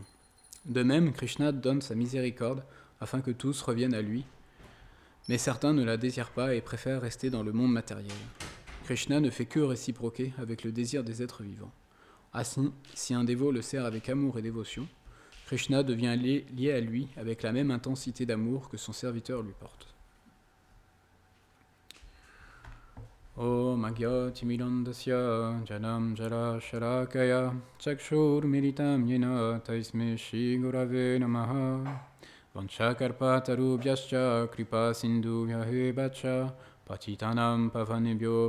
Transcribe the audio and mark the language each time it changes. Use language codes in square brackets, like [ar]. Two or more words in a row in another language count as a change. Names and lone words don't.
[fr] De même, Krishna donne sa miséricorde afin que tous reviennent à lui, mais certains ne la désirent pas et préfèrent rester dans le monde matériel. Krishna ne fait que réciproquer avec le désir des êtres vivants. Ainsi, si un dévot le sert avec amour et dévotion, Krishna devient lié à lui avec la même intensité d'amour que son serviteur lui porte. [sa] ॐ अज्ञानतिमिरान्धस्य ज्ञानाञ्जन शलाकया चक्षुर् उन्मीलितं येन तस्मै श्री गुरवे नमः वाञ्छाकल्पतरुभ्यश्च कृपा सिन्धुभ्य एव च पतितानां पावनेभ्यो